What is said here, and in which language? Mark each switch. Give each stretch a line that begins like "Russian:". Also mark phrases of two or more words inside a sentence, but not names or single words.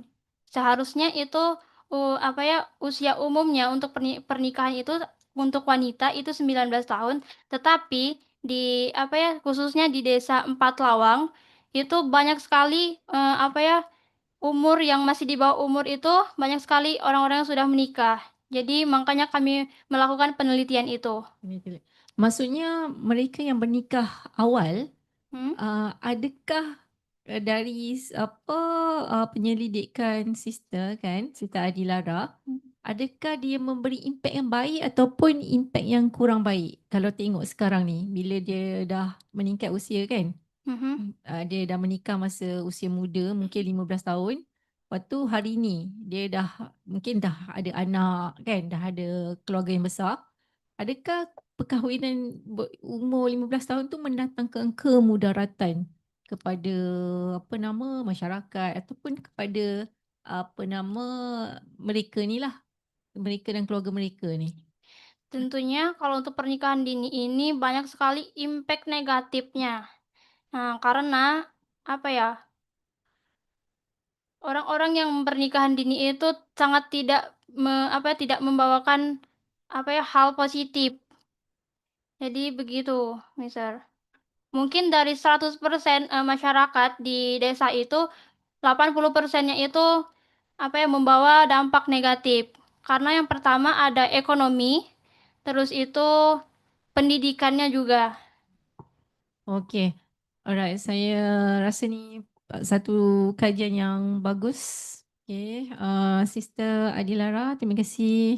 Indonesian: Seharusnya itu usia umumnya untuk pernikahan itu untuk wanita itu 19 tahun, tetapi di khususnya di desa Empat Lawang itu banyak sekali umur yang masih di bawah umur itu banyak sekali orang-orang yang sudah menikah. Jadi makanya kami melakukan penelitian itu.
Malay: Maksudnya mereka yang bernikah awal, adakah dari penyelidikan Sister Adilara, adakah dia memberi impak yang baik ataupun impak yang kurang baik? Kalau tengok sekarang ni, bila dia dah meningkat usia kan, dia dah menikah masa usia muda, mungkin 15 tahun. Lepas tu hari ni, dia mungkin dah ada anak kan, dah ada keluarga yang besar. Adakah perkahwinan umur 15 tahun tu mendatangkan kemudaratan kepada masyarakat ataupun kepada mereka ni lah, mereka dan keluarga mereka ni?
Indonesian: Tentunya kalau untuk pernikahan dini ini banyak sekali impact negatifnya. Nah, karena orang-orang yang pernikahan dini itu sangat tidak membawakan hal positif. Jadi begitu, Mister. Mungkin dari 100% masyarakat di desa itu 80%-nya itu membawa dampak negatif. Karena yang pertama ada ekonomi, terus itu pendidikannya juga.
Malay: Okay. Alright, saya rasa ni satu kajian yang bagus. Okay, Sister Adilara, terima kasih.